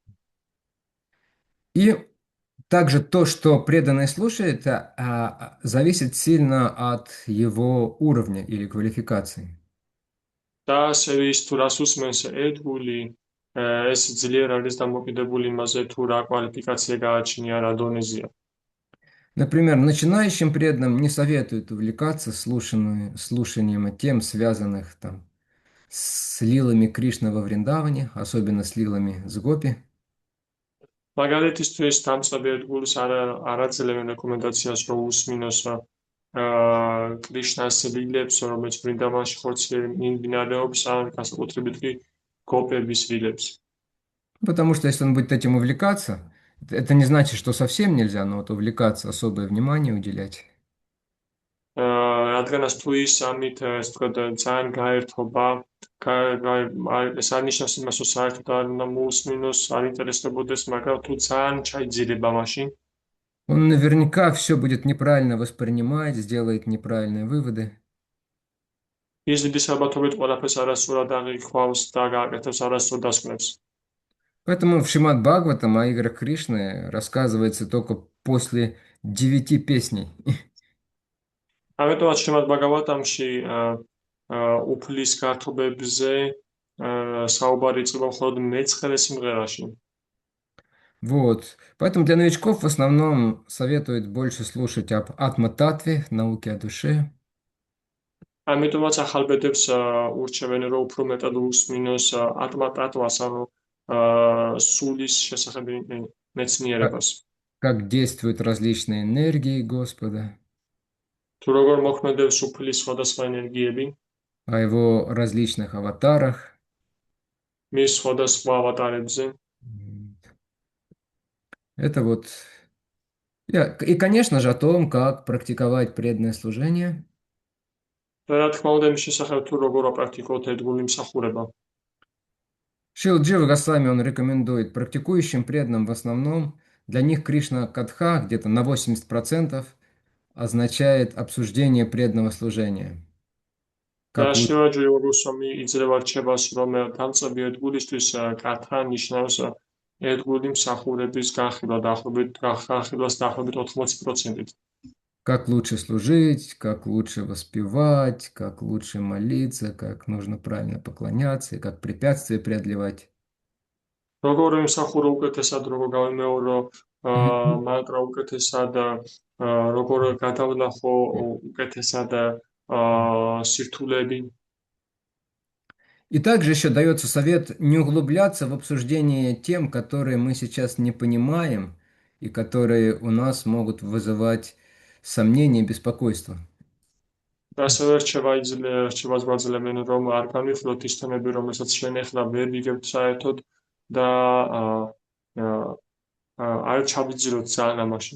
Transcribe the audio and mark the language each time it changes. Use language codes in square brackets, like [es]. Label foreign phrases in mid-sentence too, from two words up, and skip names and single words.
[ru] И также то, что преданный слушает, зависит сильно от его уровня или квалификации. [ka] და ასევე ის თუ რას უსმენს ერთგული, ეს ძლიერ არის დამოკიდებული იმაზე, თუ რა კვალიფიკაცია გააჩნია, რა დონეზეა. [ru] Например, начинающим преданным не советуют увлекаться слушанием тем, связанных там с лилами Кришны во Вриндаване, особенно с лилами с Гопи. [ka] მაგალითისთვის დამწყები ერთგულის არ აძლევენ რეკომენდაციას, რომ უსმინოს კრიშნას ლილებს, რომელიც ვრინდავანში მიმდინარეობს, ან განსაკუთრებით კი გოპების ლილებს. [ru] Потому что если он будет этим увлекаться, это не значит, что совсем нельзя, но вот увлекаться, особое внимание уделять. [ka] რადგანაც თუ ის ამით ეს თქვა ძალიან გაერთობა, ეს არ ნიშნავს იმას, რომ საერთოდ არ უნდა მოусმინოს, არ ინტერესდებოდეს, მაგრამ თუ ძალიან ჩაიძირება მაშინ, [ru] Он наверняка все будет неправильно воспринимать, сделает неправильные выводы. [ka] ის დიდი საბათობით ყველაფერს არასწორად აღიქვავს და გააკეთებს არასწორ დასკვნებს. [ru] Поэтому в Шримад Бхагаватам о играх Кришны рассказывается только после 9 песней. [ka] ამიტომაც შრიმად ბაგავატამში უფლის გართობებზე საუბარი იწყება მხოლოდ მე-9 სიმღერაში. [ru] Вот. Поэтому для новичков в основном советуют больше слушать об атма-татве, науке о душе. [ka] ამიტომაც ახალბედებს ურჩევენ, რომ უფრო მეტად უსმინოს ატმა-ტატვას, ანუ სულის შესახებ მეცნიერებას. [ru] Как действуют различные энергии Господа, [ka] თუ როგორ მოქმედებს უფლის სხვადასხვა ენერგიები, [ru] о его различных аватарах. [ka] მის სხვადასხვა ავატარებზე. [ru] Это вот. И, конечно же, о том, как практиковать преданное служение. [ka] და რა თქმა უნდა, მის შესახებ თუ როგორ აპრაქტიკოთ ერთგული მსახურება. [ru] Шрила Джива Госвами, он рекомендует практикующим преданным в основном, для них Кришна Катха где-то на 80% означает обсуждение преданного служения. [ka] და [ru] Как [ka] შრილა ჯივა გოსვამი იძლევა რჩებას, რომ დამწყები ერთგულისთვის კათა ნიშნავს ერთგული მსახურების განხილვა განხილვას დაახლოებით 80%. [ru] Как лучше служить, как лучше воспевать, как лучше молиться, как нужно правильно поклоняться и как препятствия преодолевать. [ka] როგორ ვიმსახურო უკეთესად, როგორ გავიმეორო მანტრა უკეთესად, როგორ გადავნახო უკეთესად სირთულეები. [ru] И также еще дается совет не углубляться в обсуждение тем, которые мы сейчас не понимаем и которые у нас могут вызывать сомнения и беспокойство. [ka] და ასევე რჩება გვაძლევენ, რომ არ განვიხილოთ ის თემები, რომელსაც ჩვენ ახლა ვერ ვიგებთ საერთოდ და არ ჩავიძიროთ ძალიან ამაში.